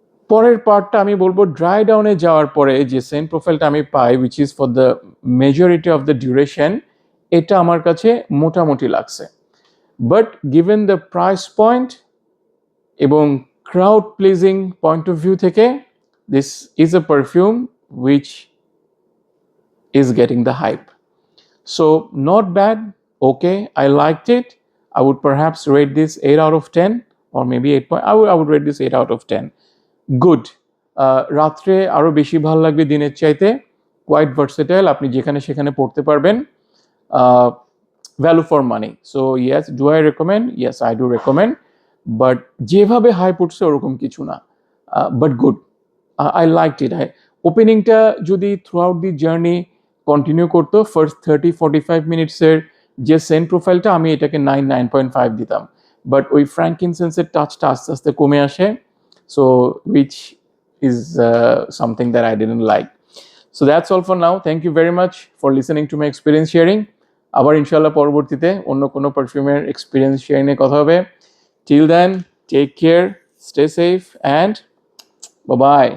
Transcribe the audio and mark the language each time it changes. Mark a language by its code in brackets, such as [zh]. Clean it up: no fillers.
[bn] পরের পার্টটা আমি বলবো ড্রাই ডাউনে যাওয়ার পরে যে সেন্ট প্রোফাইলটা আমি পাই, [en] which is for the majority of the duration, [bn] এটা আমার কাছে মোটামুটি লাগছে। [en] But given the price point এবং crowd pleasing point of view থেকে, this is a perfume which is getting the hype. So not bad, okay, I liked it. I would perhaps rate this 8 out of 10 or maybe 8 point. I would rate this 8 out of 10. Good. [bn] রাত্রে আরও বেশি ভালো লাগবে দিনের চাইতে, [en] quite versatile, [bn] আপনি যেখানে সেখানে পড়তে পারবেন, [en] Value for money. So yes, do I recommend? Yes, I do recommend, but [bn] যেভাবে হাই পড়ছে ওরকম কিছু না, [en] But good, I like it. [bn] ওপেনিংটা যদি through out the journey continue করতো, ফার্স্ট 30-45 মিনিটসের যে সেন্ট প্রোফাইলটা, আমি এটাকে 9.5 দিতাম, বাট ওই ফ্র্যাঙ্কিনসেন্সের টাচটা আস্তে আস্তে কমে আসে, [en] so which is something that I didn't like. So that's all for now. Thank you very much for listening to my experience sharing. [bn] আবার ইনশাআল্লাহ পরবর্তীতে অন্য কোনো পারফিউমের এক্সপিরিয়েন্স শেয়ারিং এ কথা হবে। [en] Till then, take care, stay safe, and bye bye.